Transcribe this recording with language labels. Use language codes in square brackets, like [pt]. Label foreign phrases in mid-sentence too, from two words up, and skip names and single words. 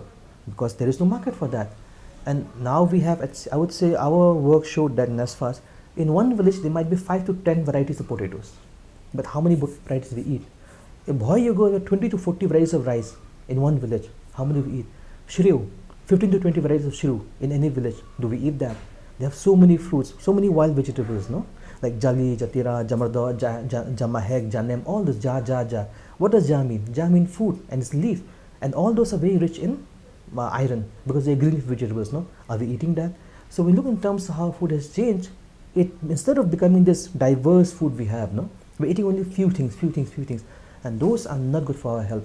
[en] Because there is no market for that. And now we have, I would say, our work showed that in Asfas, in one village there might be 5 to 10 varieties of potatoes. But how many varieties we eat? If you go 20 to 40 varieties of rice in one village, how many we eat? Shrew, 15 to 20 varieties of shrew in any village. Do we eat that? They have so many fruits, so many wild vegetables, no? Like jali, jatira, jamardo, jamahek, janem, all this ja. What does ja mean? Ja mean food and its leaf. And all those are very rich in iron because they're green leaf vegetables, no? Are we eating that? So we look in terms of how food has changed. It instead of becoming this diverse food we have, no? We're eating only few things. And those are not good for our health.